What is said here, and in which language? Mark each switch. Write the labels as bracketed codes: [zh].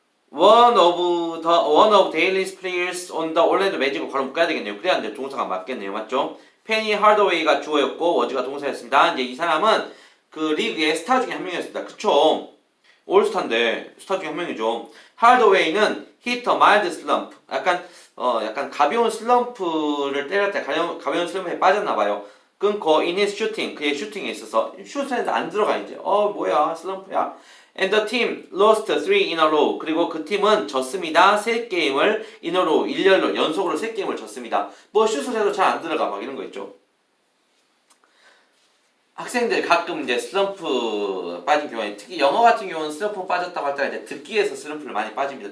[en] one of Dallas players on the Orlando Magic을 바로 묶어야 되겠네요. [ko] 그래야 이제 동사가 맞겠네요. 맞죠? 페니 하더웨이가 주어였고 워즈가 동사였습니다. 이제 이 사람은 그 리그의 스타 중에 한 명이었습니다. 그쵸? 올스타인데 스타 중에 한 명이죠. [en] 하드웨이는 hit a mild slump. [ko] 약간 가벼운 슬럼프를 때렸다. 가벼운 슬럼프에 빠졌나 봐요. [en] 끊고 in his shooting. [ko] 그의 슈팅에 있어서 슛에 안 들어가 이제. 뭐야 슬럼프야. [en] And the team lost 3 in a row. [ko] 그리고 그 팀은 졌습니다. 3게임을 in a row, 일렬로 연속으로 3게임을 졌습니다. 뭐 슛을 해도 잘 안 들어가 막 이런 거 있죠. 학생들 가끔 이제 슬럼프 빠진 경우에 특히 영어 같은 경우는 슬럼프 빠졌다고 할 때 이제 듣기에서 슬럼프를 많이 빠집니다.